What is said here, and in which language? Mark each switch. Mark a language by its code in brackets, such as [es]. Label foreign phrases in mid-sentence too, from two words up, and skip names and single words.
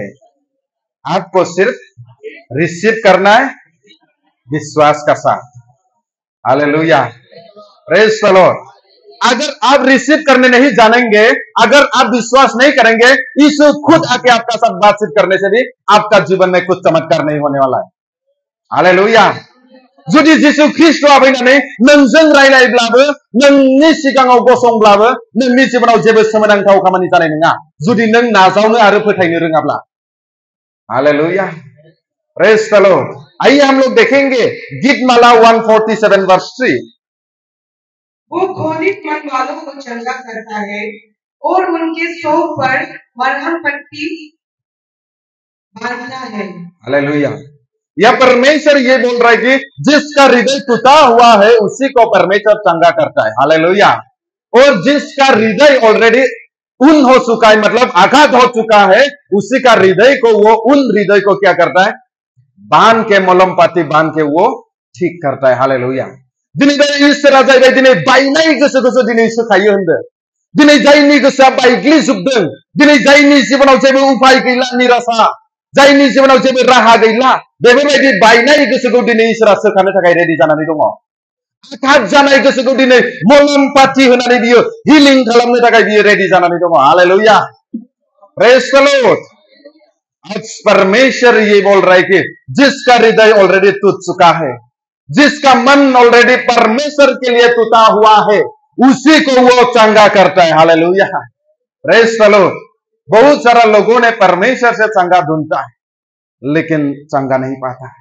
[hi] आपको सिर्फ रिसीव करना है विश्वास का साथ। [en] हालेलुया। Praise the Lord. [hi] अगर आप रिसीव करने नहीं जानेंगे, अगर आप विश्वास नहीं करेंगे, यीशु खुद आके आपका साथ बातचीत करने से भी आपका जीवन में कुछ चमत्कार नहीं होने वाला है। हालेलुया। [brx] जुदि जिसु ख्रिस्टआ फैनानै नोंजों रायलायब्लाबो, नोंनि सिगाङाव गसंब्लाबो नोंनि जिबनाव जेबो सोमोनांथाव खामानि जानाय नङा जुदि नों नाजावनो आरो फोथायनो रोङाब्ला। [en] हालेलुया। Praise the Lord. [hi] आइए हम लोग देखेंगे गीतमाला 147 वर्स 3। वो घोलित मन वालों को चंगा करता है और उनके शोक पर मरहम पट्टी बांधता है। हालेलुया। यह परमेश्वर ये बोल रहा है कि जिसका हृदय टूटा हुआ है उसी को परमेश्वर चंगा करता है। हालेलुया। और जिसका हृदय ऑलरेडी उन हो चुका है, मतलब आघात हो चुका है, उसी का हृदय को वो उन हृदय को क्या करता है, बांध के मलम पाती बांध के वो ठीक करता है। हालेलुया। [brx] दिनै बे इसोरा जाहैबाय दिनै बायनाय गोसोखौसो दिनै सोखायो होनदों। दिनै जायनि गोसोआ बायग्लिजोबदों, दिनै जायनि जिबनाव जेबो उपाय गैला, निराशा, जायनि जिबनाव जेबो राहा गैला, बेफोरबायदि बायनाय गोसोखौ दिनै इसोरा सोखानो थाखाय रेडि जानानै दङ। आघात जानाय गोसोखौ दिनै मलम पाती होनानै बियो हिलिं खालामनो थाखाय बियो रेडि जानानै दङ। [en] हालेलुया। Praise the Lord. [hi] आज परमेश्वर ये बोल रहा है कि जिसका हृदय ऑलरेडी टूट चुका है, जिसका मन ऑलरेडी परमेश्वर के लिए टूटा हुआ है, उसी को वो चंगा करता है। [en] हालेलुया। Praise the Lord. [hi] बहुत सारा लोगों ने परमेश्वर से चंगा ढूंढता है लेकिन चंगा नहीं पाता है।